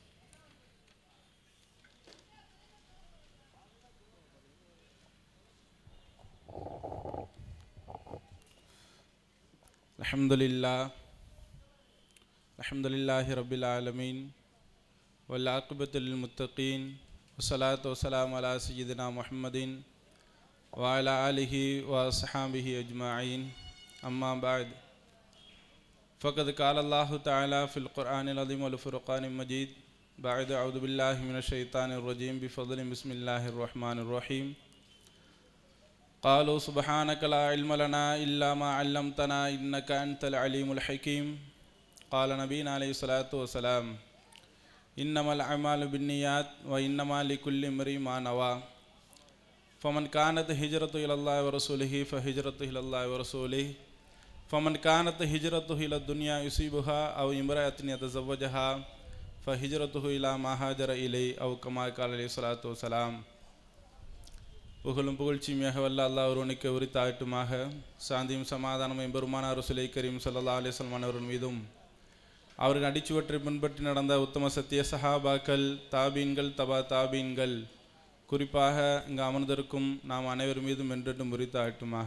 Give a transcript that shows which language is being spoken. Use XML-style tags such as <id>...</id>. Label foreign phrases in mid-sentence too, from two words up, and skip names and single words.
<ar>الحمد لله رب العالمين والعاقبة للمتقين والصلاة والسلام على سيدنا محمد وعلى آله وأصحابه أجمعين. أما بعد. فقد قال الله تعالى في القرآن العظيم والفرقان المجيد بعد أعوذ بالله من الشيطان الرجيم بفضل بسم الله الرحمن الرحيم. قالوا سبحانك لا علم لنا إلا ما علمتنا إنك أنت العليم الحكيم. قال نبينا عليه الصلاة والسلام إنما الأعمال بالنيات وإنما لكل امرئ ما نوى فمن كانت هجرته إلى الله ورسوله فهجرته إلى الله ورسوله فمن كانت هجرته إلى الدنيا يصيبها أو امرأة يتزوجها فهجرته إلى ما هاجر إليه أو كما قال عليه الصلاة والسلام.</ar> <ta>புகழும் புகழ்ச்சியுமாக வல்ல அல்லாஹ் ஒருவனுக்கு உரித்தாகட்டுமாக. சாந்தியும் சமாதானமும் எம்பெருமானார் ரசூலை கரீம்</ta> <ar>صلى الله عليه وسلم</ar> <ta>அவர்கள் மீதும் அவர்கள் அடிச்சுவற்றை பின்பற்றி நடந்த உத்தம சத்திய சஹாபாக்கள், தாபீன்கள், தபா தாபீன்கள், குறிப்பாக இங்கு அமர்ந்திருக்கும் நாம் அனைவர் மீதும் என்றென்றும் உரித்தாகட்டுமாக.</ta>